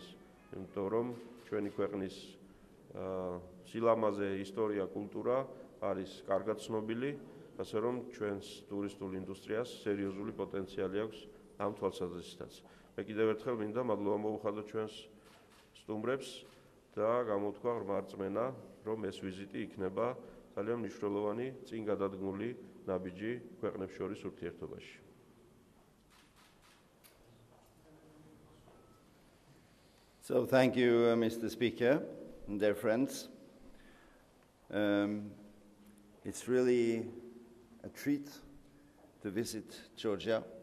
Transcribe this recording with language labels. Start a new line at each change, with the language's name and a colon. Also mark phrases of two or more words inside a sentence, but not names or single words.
Georgian: იმიტომ რომ ჩვენი ქვეყნის სილამაზე, ისტორია, კულტურა არის კარგად ცნობილი, ასე რომ ჩვენს ტურისტულ ინდუსტრიას სერიოზული პოტენციალი აქვს ამ თვალსაზრისითაც. მე კიდევ ერთხელ მინდა მადლობა მოუხადო ჩვენს სტუმრებს და გამოვთქვა ღრმა რწმენა, რომ ეს ვიზიტი იქნება ძალიან მნიშვნელოვანი წინ გადადგმული ნაბიჯი ქვეყნებს შორის ურთიერთობაში.
English: So thank you, Mr. Speaker and dear friends. It's really a treat to visit Georgia.